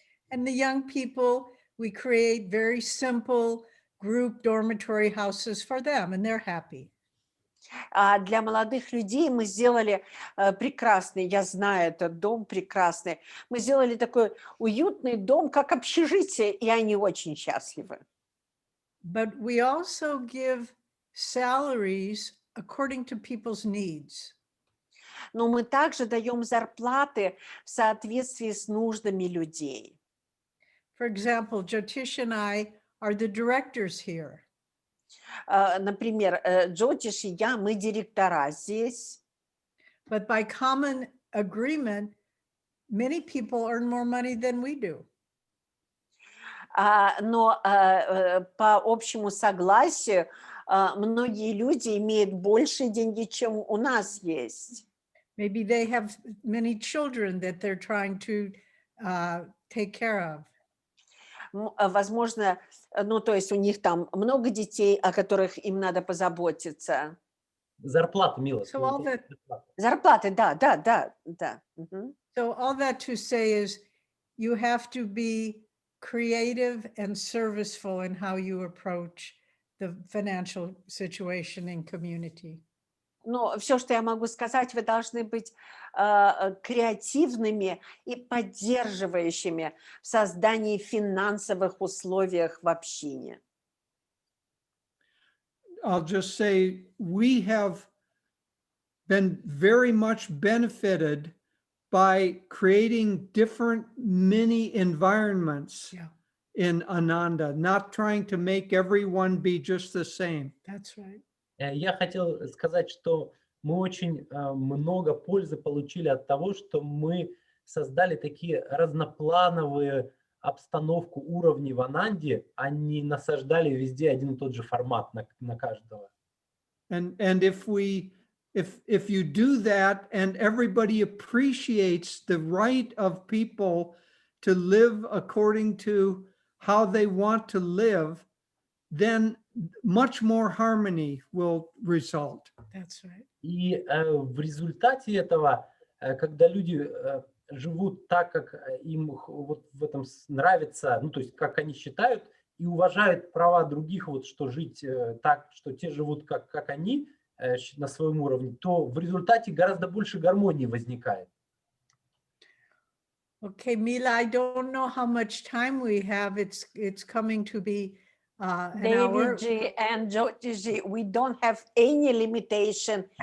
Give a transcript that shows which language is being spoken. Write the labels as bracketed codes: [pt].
[en] And the young people, we create very simple group dormitory houses for them, and they're happy. [ru] А для молодых людей мы сделали прекрасный, я знаю этот дом прекрасный, мы сделали такой уютный дом, как общежитие, и они очень счастливы. [en] But we also give salaries according to people's needs. [ru] но мы также даем зарплаты в соответствии с нуждами людей. [en] For example, Jotish and I are the directors here. [ru] Например, Джотиш и я, мы директора здесь. [en] But by common agreement, many people earn more money than we do. [ru] Но по общему согласию многие люди имеют больше деньги, чем у нас есть. [en] Maybe they have many children that they're trying to take care of. [ru] Возможно, ну, то есть у них там много детей, о которых им надо позаботиться. Зарплата, Мила. [en] So all that, [ru] Зарплаты, да. Мгм. [en] so all that to say is you have to be creative and serviceful in how you approach the financial situation in community. [ru] Но все, что я могу сказать, вы должны быть креативными и поддерживающими в создании финансовых условий в общине. [en] I'll just say we have been very much benefited by creating different mini environments Yeah, in Ananda, not trying to make everyone be just the same. that's right. [ru] Я хотел сказать, что мы очень много пользы получили от того, что мы создали такие разноплановые обстановку, уровни в Ананде, а не насаждали везде один и тот же формат на каждого. [en] And if you do that and everybody appreciates the right of people to live according to how they want to live, then much more harmony will result. That's right. [ru] И в результате этого, когда люди живут так, как им вот в этом нравится, ну, то есть как они считают, и уважают права других, вот что жить так, что те живут как они на своем уровне, то в результате гораздо больше гармонии возникает. [en] Okay, Mila, I don't know how much time we have. It's coming to be an hour. Devi and Jyoti, we don't have any limitation.